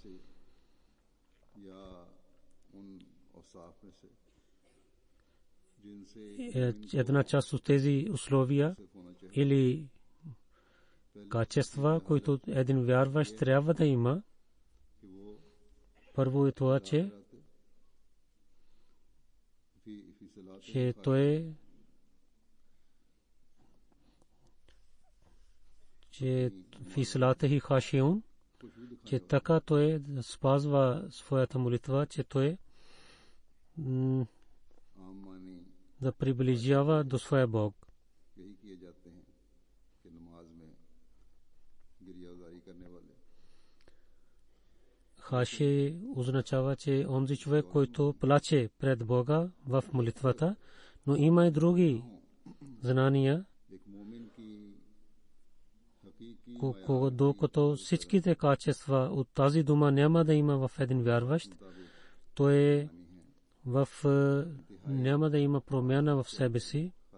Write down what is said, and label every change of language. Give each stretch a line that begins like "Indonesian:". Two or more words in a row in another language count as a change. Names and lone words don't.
Bulgarian: Една част от тези условия или качества, които един вярващ трябва да има, първо е това, че
Arabic: той في صلاته خاشعون,
Bulgarian: че така той спазва своята молитва, че той да приближава до своя Бог. Хаши означава, че онзи човек, който плаче пред Бога в молитвата, но има и други знания, докато всичките качества от тази дума няма да има в един вярващ, той няма да има промяна в себе си.